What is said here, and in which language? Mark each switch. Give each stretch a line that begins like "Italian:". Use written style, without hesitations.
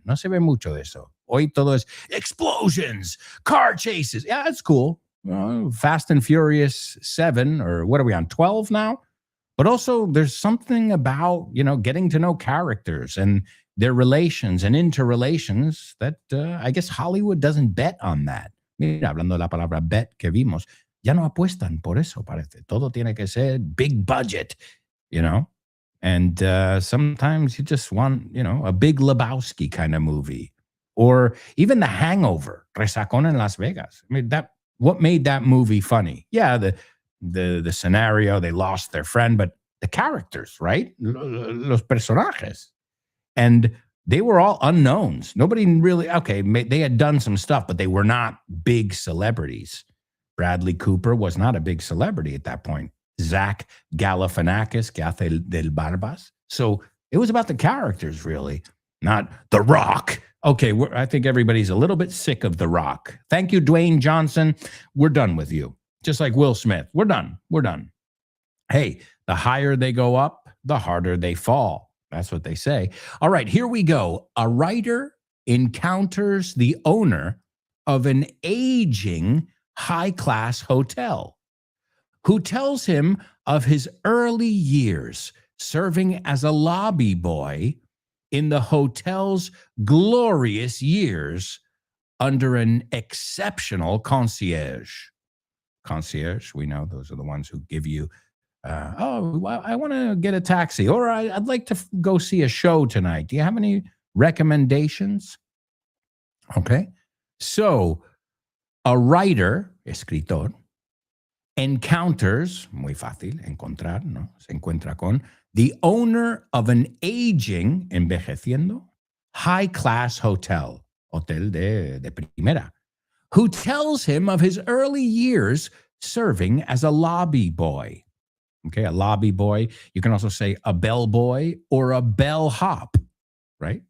Spanish: No se ve mucho eso. Hoy todo es
English: explosions, car chases. Yeah, that's cool. Fast and Furious 7, or what are we on, 12 now? But also there's something about, getting to know characters and their relations and interrelations that I guess Hollywood doesn't bet on that.
Spanish: Mira, hablando de la palabra bet que vimos, ya no apuestan por eso, parece. Todo tiene que ser
English: big budget, And sometimes you just want, a Big Lebowski kind of movie. Or even The Hangover, Resacón en Las Vegas. I mean, what made that movie funny? Yeah, the scenario, they lost their friend, but the characters, right?
Spanish: Los personajes.
English: And they were all unknowns. Nobody really, they had done some stuff, but they were not big celebrities. Bradley Cooper was not a big celebrity at that point.
Spanish: Zach Galifianakis, que hace del Barbas.
English: So it was about the characters, really, not The Rock. Okay, I think everybody's a little bit sick of The Rock. Thank you, Dwayne Johnson. We're done with you. Just like Will Smith. We're done. Hey, the higher they go up, the harder they fall. That's what they say. All right, here we go. A writer encounters the owner of an aging high-class hotel who tells him of his early years serving as a lobby boy in the hotel's glorious years under an exceptional concierge. Concierge, we know those are the ones who give you, I want to get a taxi, or I'd like to go see a show tonight. Do you have any recommendations? Okay. So a writer,
Spanish: escritor, encounters, muy fácil, encontrar, ¿no? Se encuentra con
English: the owner of an aging,
Spanish: envejeciendo,
English: high-class hotel
Spanish: de primera,
English: who tells him of his early years serving as a lobby boy. Okay, a lobby boy. You can also say a bellboy or a bellhop, right?